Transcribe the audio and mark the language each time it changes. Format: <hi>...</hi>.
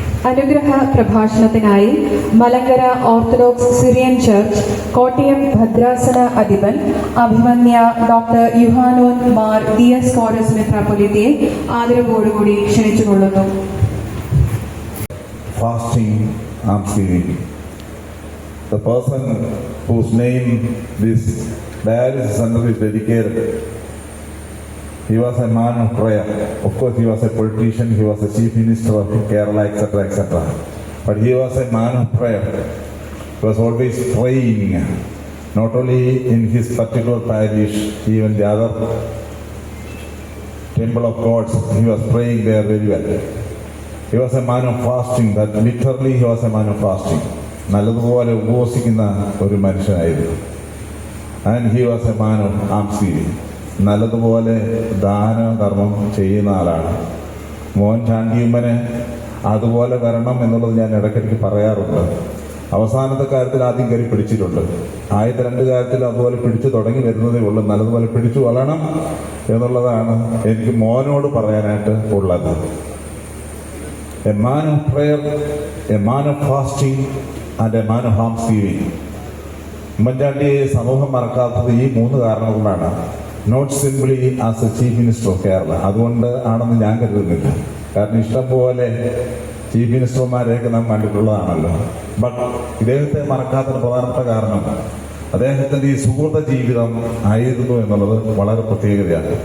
<ml>അനുഗ്രഹ പ്രഭാഷണത്തിനായി Malankara orthodox Syrian church Kottayam ഭദ്രാസന അധിപൻ അഭിമന്യ doctor Yuhanon Mar Dioscorus മെത്രാപ്പൊലീത്തയെ ആദരവോടുകൂടി ക്ഷണിച്ചുകൊള്ളുന്നു.</ml> <en>Fasting almsgiving. The person whose name this dialysis center is dedicated, he was a man of prayer. Of course, he was a politician, he was a chief minister of Kerala, etc., etc. But he was a man of prayer. He was always praying, not only in his particular parish, even the other temple of gods, he was praying there very well. He was a man of fasting, that literally he was a man of fasting.</en> <ml>നല്ലതുപോലെ ഉപവസിക്കുന്ന ഒരു മനുഷ്യനായിരുന്നു.</ml> <en>And he was a man of almsgiving.</en> <ml>നല്ലതുപോലെ ദാനധർമ്മം ചെയ്യുന്ന ആളാണ്. മോൻ ചാണ്ടിയമ്മന് അതുപോലെ വരണം എന്നുള്ളത് ഞാൻ ഇടയ്ക്കിടയ്ക്ക് പറയാറുണ്ട്. അവസാനത്തെ കാര്യത്തിൽ ആദ്യം കയറി പിടിച്ചിട്ടുണ്ട്. ആദ്യത്തെ 2 കാര്യത്തിൽ അതുപോലെ പിടിച്ചു തുടങ്ങി വരുന്നതേ ഉള്ളൂ. നല്ലതുപോലെ പിടിച്ചു വളരണം എന്നുള്ളതാണ് എനിക്ക് മോനോട് പറയാനായിട്ട് ഉള്ളത്.</ml> <en>A man of prayer, a man of fasting and a man of almsgiving.</en> <ml>ഉമ്മൻചാണ്ടിയെ സമൂഹം മറക്കാത്തത് ഈ 3 കാരണങ്ങൾ കൊണ്ടാണ്.</ml> <en>not simply as a chief minister of Kerala,</en> <ml>അതുകൊണ്ട് ആണെന്ന് ഞാൻ കരുതുന്നില്ല. കാരണം ഇഷ്ടംപോലെ ചീഫ് മിനിസ്റ്റർമാരെയൊക്കെ നാം കണ്ടിട്ടുള്ളതാണല്ലോ. ബട്ട് ഇദ്ദേഹത്തെ മറക്കാത്തതിന് പ്രധാനപ്പെട്ട കാരണം അദ്ദേഹത്തിൻ്റെ ഈ സുഹൃത്ത ജീവിതം ആയിരുന്നു എന്നുള്ളത് വളരെ പ്രത്യേകതയാണ്.</ml>